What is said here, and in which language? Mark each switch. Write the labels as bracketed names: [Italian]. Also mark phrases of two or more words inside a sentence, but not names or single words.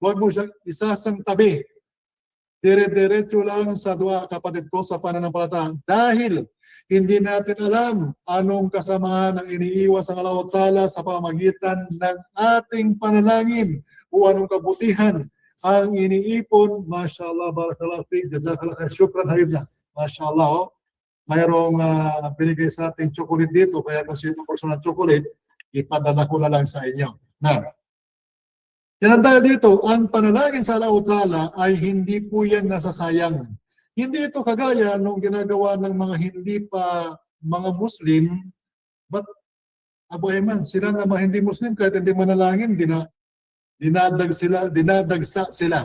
[Filipino] Huwag mo siyang isasang tabi. Dire-diretso lang sa dua, kapatid ko, sa pananampalataya. Dahil hindi natin alam anong kasamaan ang iniiwas ng Allah Ta'ala sa pamagitan ng ating panalangin o anong kabutihan ang iniipon. [Arabic] ما شاء الله، بارك الله فيك، جزاك الله خير، شكرا حبيبنا. MashaAllah, oh. [Filipino] Mayroong binigay sa ating chocolate dito, kaya kung sino [English] personal chocolate, [Filipino] ipadala ko na lang sa inyo. Na, yan dahil dito, ang panalangin sa Allah Ta'ala ay hindi po yan nasasayang. Hindi ito kagaya nung ginagawa ng mga hindi pa mga Muslim, but Abu Ayman, sila nga mga hindi Muslim, kahit hindi manalangin, dinadagsa sila.